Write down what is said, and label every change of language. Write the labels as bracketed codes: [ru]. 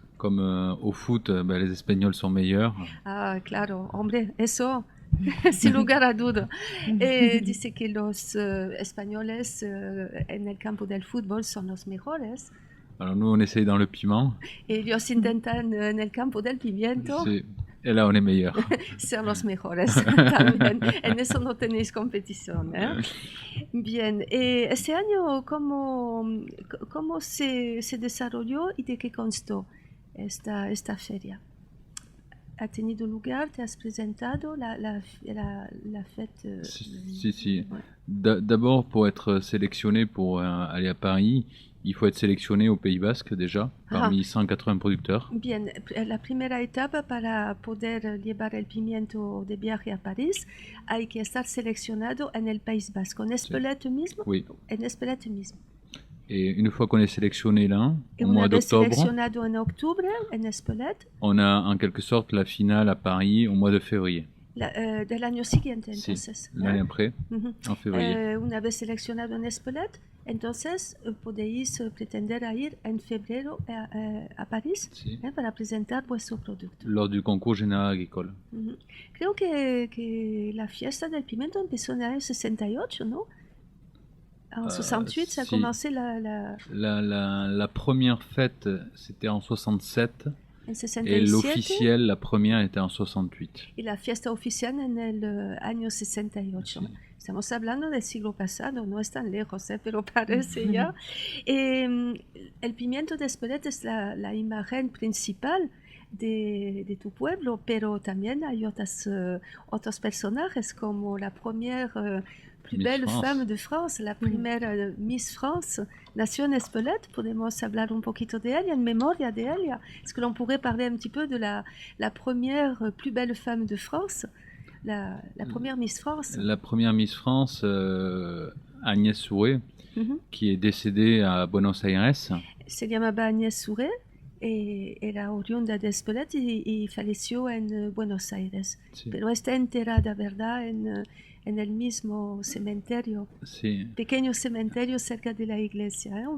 [fr] Comme au foot, ben, les Espagnols sont meilleurs. [es] Ah, claro, hombre, eso, sin lugar a duda. Dice que los españoles en el campo del fútbol son los mejores. [fr] Alors nous, on essaye dans le piment. [es] Ellos intentan en el campo del pimiento [fr] Et là, on est meilleurs. [es] ser los mejores también. En eso no tenéis competición, ¿eh? Bien, ese año, ¿cómo se desarrolló y de qué constó esta feria? ¿Ha tenido lugar? ¿Te has presentado la fête? Si. [fr] Ouais. D'abord, pour être sélectionné pour aller à Paris, il faut être sélectionné au Pays Basque déjà, parmi 180 producteurs. [es] Bien, la primera etapa para poder llevar el pimiento de viaje a París, hay que estar seleccionado en el País Vasco. ¿En Espelette mismo? [fr] Oui. [es] En Espelette mismo. [fr] Et une fois qu'on est sélectionné là, Et au [es] una [fr] mois [es] vez [fr] d'octobre, [es] seleccionado en octubre en Espelette, [fr] on a en quelque sorte la finale à Paris au mois de février. [es] del año siguiente, Si, entonces. [fr] l'année après, Ujú. en février. [es] Una vez seleccionado en Espelette, entonces podéis pretender a ir en febrero a París Si. para presentar vuestro producto. [fr] Lors du concours général agricole. Ujú. [es] Creo que la fiesta del pimiento empezó en el año 68, ¿no? [fr] En 68, ça a [es] si. [fr] commencé la... La première fête, c'était en 67. [es] en [fr] Et [es] 67 [fr] l'officielle, la première, était en 68. [es] y la fiesta oficial en el año 68. Sí. Estamos hablando del siglo pasado, no es tan lejos, pero parece ya. El pimiento de Espelette es la imagen principal de tu pueblo, pero también hay otros personajes como la primera plus [fr] Miss belle France. femme de France, [es] la primera Miss France, nació en Espelette. Podemos hablar un poquito de ella, en memoria de ella. [fr] Est-ce que l'on pourrait parler un petit peu de la première plus belle femme de France, la première Miss France? La première Miss France, Agnès Souret, Mhm. qui est décédée à Buenos Aires. [es] Se llamaba Agnès Souret, era oriunda de Espelette y falleció en Buenos Aires. Sí. Pero está enterrada, ¿verdad?, en el mismo cementerio, Sí. pequeño cementerio cerca de la iglesia.